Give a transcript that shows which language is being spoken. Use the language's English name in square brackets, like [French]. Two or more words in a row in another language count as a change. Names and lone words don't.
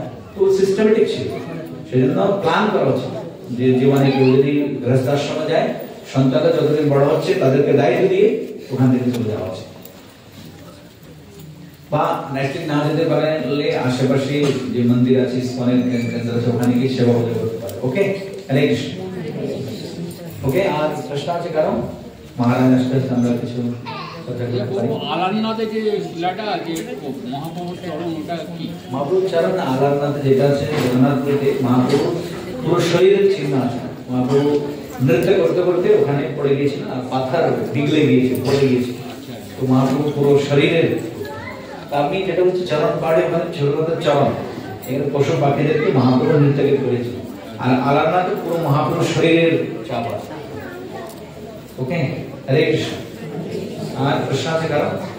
[Bangla] তো সিস্টেমেটিক ছিল, সেজন্য প্ল্যান করা উচিত যে জীবনে কেউ যদি গৃহস্থ আশ্রমে যায়, সন্তানরা যতদিন বড় হচ্ছে তাদেরকে দায়িত্ব দিয়ে ওখান থেকে চলে যাওয়া উচিত। বা নেটফ্লিক্স না যেতে পারলে আশেপাশে যে মন্দির আছে, ইসকনের কেন্দ্র আছে, ওখানে গিয়ে সেবা করতে পারে। ওকে হরে কৃষ্ণ ওকে আজ প্রশ্ন আছে কারণ মহারাজ আসতে আমরা কিছু কথা বলতে পারি আলারনাথে যে শিলাটা আছে মহাপ্রভুর চরণ ওটা কি মহাপ্রভুর চরণ আলারনাথে যেটা আছে জগন্নাথপুরীতে মহাপ্রভু পুরো শরীরের চিহ্ন আছে মহাপ্রভু নৃত্য করতে করতে ওখানে পড়ে গিয়েছিল আর পাথর পিঘলে গিয়েছিল পড়ে গিয়েছিল তো মহাপ্রভু পুরো শরীরের আমি যেটা হচ্ছে চরণ পাড়ে ওখানে ছোট চরণ এখানে পশু পাখিদেরকে মহাপ্রভু নৃত্য করেছিল আর আলারনাথে পুরো মহাপ্রভু শরীরের চাপ আছে ওকে হরে কৃষ্ণ আর প্রশ্ন আছে কারণ